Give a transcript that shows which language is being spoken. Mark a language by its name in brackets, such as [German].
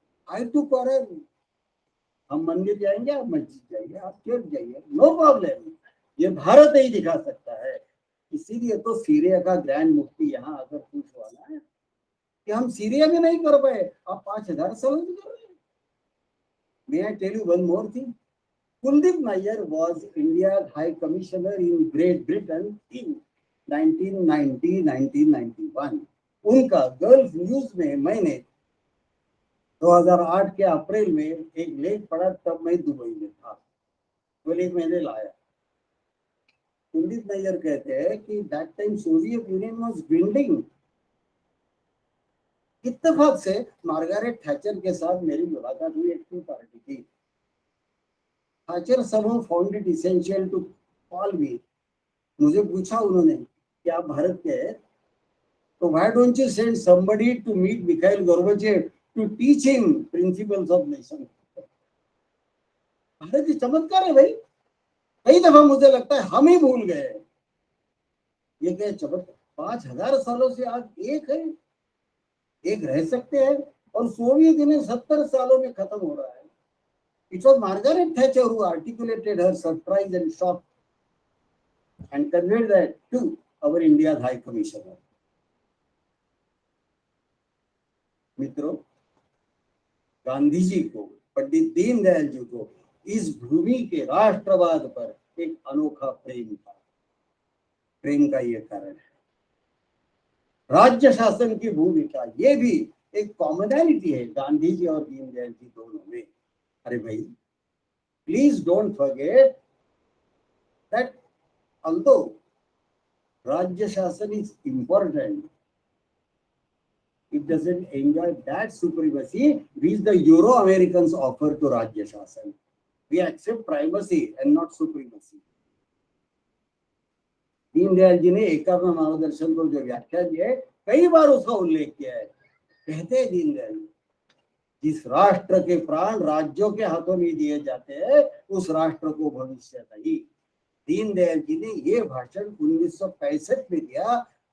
[English] आई टू कॉरल, [Hindi] हम मंदिर जाएंगे, आप मस्जिद जाइए, आप चर्च जाइए, [English] No problem. [Hindi] ये भारत ही दिखा सकता है। इसीलिए तो सीरिया का ग्रैंड मुफ्ती यहाँ आकर पूछ वाला है कि हम सीरिया में नहीं कर पाए, आप 5000 सालों में कर रहे हैं। [English] May I tell you one more thing. Kuldip Nayar was India's High Commissioner in Great Britain in 1990-1991। [Hindi] उनका गल्फ न्यूज में मैंने 2008 के अप्रैल में एक लेख पढ़ा, तब मैं दुबई में था। वो लेख मैंने लाया। [English] Kuldip Nayar [Hindi] कहते हैं कि [English] That time Soviet Union was dwindling। [Hindi] इत्तेफाक से मार्गारेट थैचर के साथ मेरी मुलाकात हुई, एक पार्टी की। [English] Thatcher [Hindi] समूह [English] Found it essential to call me. [Hindi] मुझे पूछा उन्होंने कि आप भारत के हैं, तो [English] why don't you send somebody to meet Mikhail Gorbachev to teach him principles of nation? [Hindi] Bharat की चमत्कार है भाई। कई दफा मुझे लगता है हम ही भूल गए। ये क्या चमत्कार, 5000 सालों से आज एक है, एक रह सकते हैं, और सोवियत यूनियन 70 सालों में खत्म हो रहा है। [English] It was Margaret Thatcher who articulated her surprise and shock and conveyed that to our India's High Commissioner. [Hindi] मित्रों, गांधी जी को, पंडित दीनदयाल जी को इस भूमि के राष्ट्रवाद पर एक अनोखा प्रेम था। प्रेम का ये कारण है। राज्य शासन की भूमिका, ये भी एक कॉमनैलिटी है गांधी जी और दीनदयाल जी दोनों में। अरे भाई, [English] Please don't forget that although rajya shasan is important. It doesn't enjoy that supremacy which the Euro-Americans offer to Rajya Shasan. We accept primacy and not supremacy. [Hindi] Deendayal ji ने एकात्म मार्गदर्शन को जो व्याख्या दी है, कई बार उसका उल्लेख किया है। कहते हैं दीनदयाल जी, जिस राष्ट्र के प्राण राज्यों के हाथों में दिए जाते हैं, उस राष्ट्र को भविष्य नहीं। दीनदयाल जी ने ये भाषण 1965 में दिया।